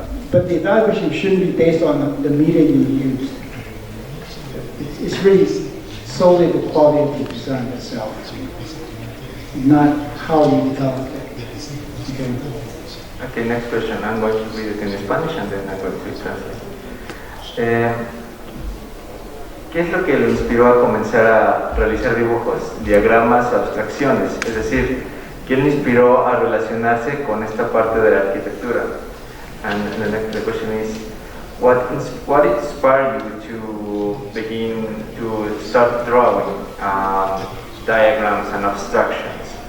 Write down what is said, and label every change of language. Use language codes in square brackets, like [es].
[en] But the evaluation shouldn't be based on the media you use. It's really solely the quality of the design itself, not how you develop it. Okay. Okay, next question. I'm going to read it in Spanish and then I'm going to translate. [es] ¿Qué es lo que lo inspiró a comenzar a realizar dibujos, diagramas o abstracciones? Es decir, ¿quién lo inspiró a relacionarse con esta parte de la arquitectura? [en] And the next question is, what inspired you to begin to start drawing diagrams and abstractions?